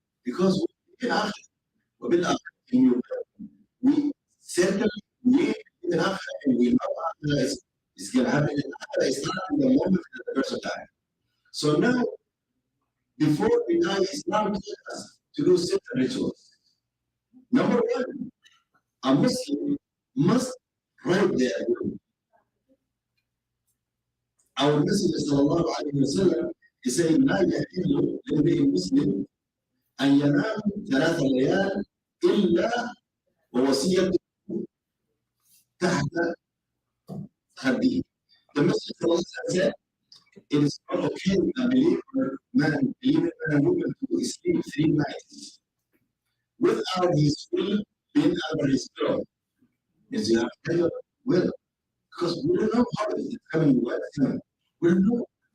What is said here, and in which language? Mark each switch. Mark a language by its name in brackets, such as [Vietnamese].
[English] Because we in akhirah. We certainly need in akhirah, and we know akhirah is going to happen. In akhirah is not in the moment that the person dies. So now, before we die, Islam teaches us to do certain rituals. Number one, a Muslim must write their will. Our Messenger sallallahu alayhi wa sallam is saying, [Arabic] لا يحل لامرئ مسلم أن ينام 3 ليال إلا ووصيته تحت خده. [English] The Messenger sallallahu alayhi wa sallam said, it is not okay a believer man and woman to sleep 3 nights without his will being under his pillow. Is you have to tell will, because we don't know how it is coming, when it's coming. We don't know.